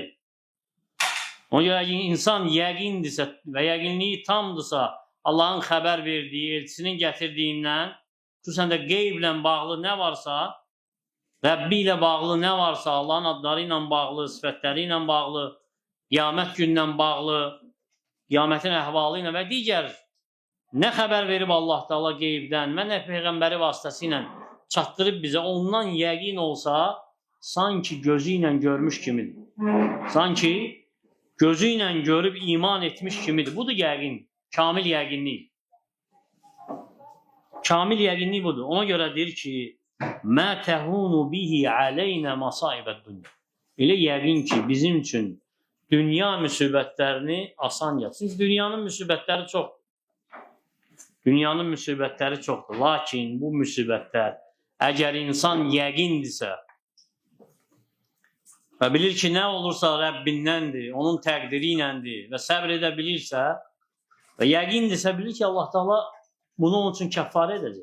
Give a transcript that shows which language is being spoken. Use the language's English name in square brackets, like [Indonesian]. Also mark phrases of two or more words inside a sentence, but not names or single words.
[Azerbaijani] Ona görə insan yəqindirsə və yəqinliyi tamdırsa, Allahın xəbər verdiyi, elçisinin gətirdiyindən, xüsusən də qeyblə bağlı nə varsa, Rəbbi ilə bağlı nə varsa, Allahın adları ilə bağlı, sifətləri ilə bağlı, qiyamət gündən bağlı, qiyamətin əhvalı ilə və digər nə xəbər verib Allah Taala qeybdən və nə Peyğəmbəri vasitəsilə çatdırıb bizə, ondan yəqin olsa, sanki gözü ilə görmüş kimidir. Sanki gözü ilə görüb iman etmiş kimidir. Budur yəqin, kamil yəqinlik. Kamil yəqinlik budur. Ona görə deyir ki, [Arabic] مَا تَهُونُ بِهِ عَلَيْنَا مَصَائِبَ الدُّنْيَا. [Azerbaijani] Elə yəqin ki, bizim üçün dünya müsibətlərini asan yapsın. Dünyanın müsibətləri çoxdur. Dünyanın müsibətləri çoxdur. Lakin bu müsibətlər, əgər insan yəqindirsə və bilir ki, nə olursa Rəbbindəndir, onun təqdiri iləndir və səbr edə bilirsə və yəqindirsə, bilir ki, Allah Taala bunu onun üçün kəffarə edəcək.